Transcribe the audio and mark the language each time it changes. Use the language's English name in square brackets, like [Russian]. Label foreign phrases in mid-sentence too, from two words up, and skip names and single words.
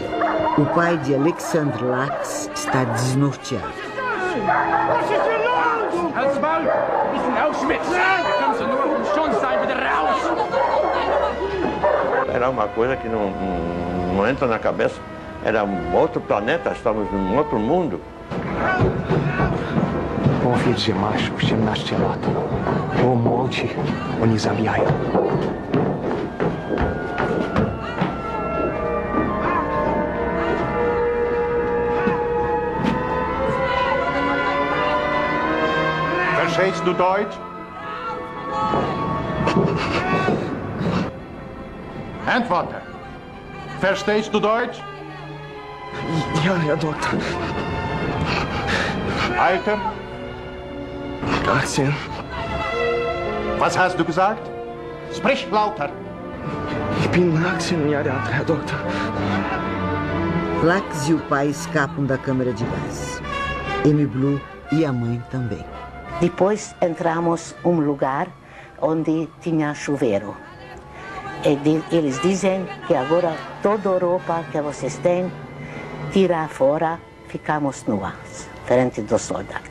[Portuguese] O pai de Alexander Lax está desnorteado. Era uma coisa que não entra na cabeça. Era um outro planeta, estamos num outro mundo. [Polish] Powiedz, że masz 18 lat. Pomolci, oni zabijają. [German] Verstehst du Deutsch? Antworte. Verstehst du Deutsch? Ja, Herr Doktor. Alter? 18. Was hast du gesagt? Sprich lauter. Ich bin 18 Jahre alt, Herr Doktor. [Portuguese] Lax e o pai escapam da câmara de gás. Amy Blue e a mãe também. Depois entramos em um lugar onde tinha chuveiro. Eles dizem que agora toda a roupa que vocês têm, tira fora, ficamos nuas, frente dos soldados.